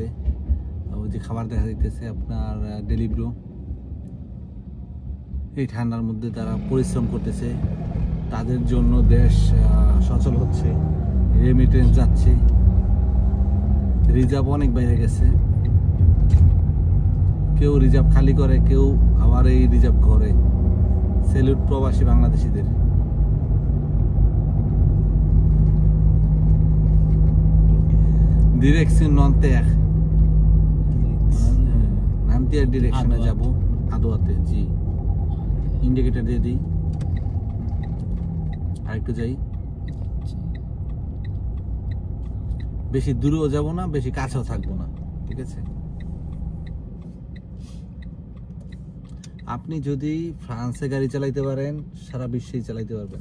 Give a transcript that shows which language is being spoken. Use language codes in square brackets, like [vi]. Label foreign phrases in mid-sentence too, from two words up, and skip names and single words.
[bn] ওই যে খাবার দেখা যাইতেছে আপনার ডেলিভারি, এই ঠান্ডার মধ্যে তারা পরিশ্রম করতেছে, তাদের জন্য দেশ সচল হচ্ছে, রেমিটেন্স যাচ্ছে। রিজার্ভ অনেক বাইরে গেছে, কেউ রিজার্ভ খালি করে, কেউ আবার এই রিজার্ভ ঘরে। সেলুট প্রবাসী বাংলাদেশিদের। [fr] Direction non terre. [bn] গান্তিয়ার ডিরেকশনে যাব আদোয়াতে। জি, ইন্ডিকেটর দিয়ে দিই, আরেকটু যাই। বেশি দূরেও যাব না, বেশি কাছেও থাকবো না, ঠিক আছে? আপনি যদি ফ্রান্সে গাড়ি চালাইতে পারেন, সারা বিশ্বেই চালাইতে পারবেন।